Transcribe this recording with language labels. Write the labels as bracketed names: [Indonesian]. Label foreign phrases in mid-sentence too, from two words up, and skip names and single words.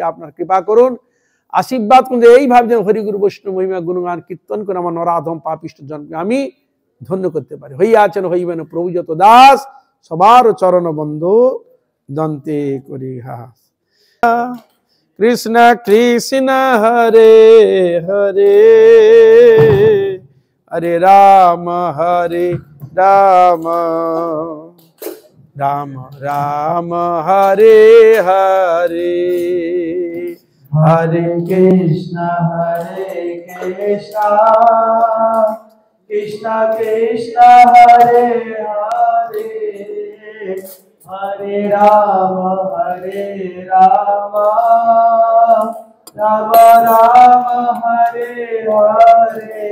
[Bangla] আপনার কৃপা করুন, আশীর্বাদ করুন, এইভাবে যেন হরিগুরু বৈষ্ণব মহিমা গুণগান কীর্তন করে আমার নরাধম পাপিষ্ঠ জনকে আমি ধন্য করতে পারি। হইয়াছেন হইবেন প্রভু যত দাস, সবার চরণ বন্ধু দন্তে করি হাস। কৃষ্ণ কৃষ্ণ হরে হরে, হরে রাম রাম রাম হরে হরে, হরে কৃষ্ণ কৃষ্ণ কৃষ্ণ হরে হরে, হরে রাম রাম রাম হরে হরে